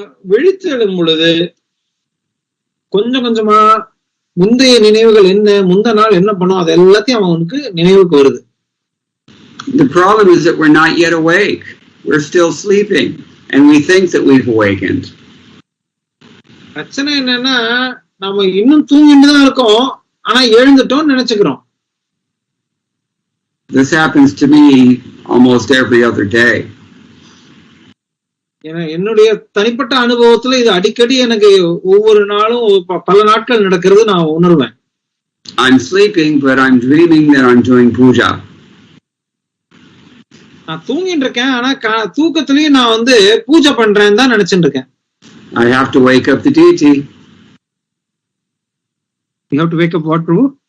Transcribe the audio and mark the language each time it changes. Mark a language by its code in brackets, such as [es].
[ta] விழித்து எழும் பொழுது கொஞ்சம் கொஞ்சமா முந்தைய நினைவுகள் என்ன, முந்த நாள் என்ன பண்ணோம், அது எல்லாத்தையும் அவனுக்கு நினைவுக்கு வருது. [en] The problem is that we're not yet awake. We're still sleeping and we think that we've awakened. [ta] பிரச்சனை என்னன்னா நம்ம இன்னும் தூங்கிட்டு தான் இருக்கோம், ஆனா எழுந்துட்டோம்னு நினைச்சுக்கிறோம். [en] This happens to me almost every other day. [ta] என்னுடைய தனிப்பட்ட அனுபவத்துல இது அடிக்கடி எனக்கு ஒவ்வொரு நாளும் பல நாட்கள் நடக்கிறது நான் உணர்வேன். [en] I'm sleeping but I'm dreaming that I'm doing puja. [ta] நான் தூங்கிட்டு இருக்கேன், ஆனா தூக்கத்திலயும் நான் வந்து பூஜை பண்றேன்னு தான் நினைச்சிட்டு இருக்கேன். [en] I have to wake up the deity. You have to wake up what, prabhu?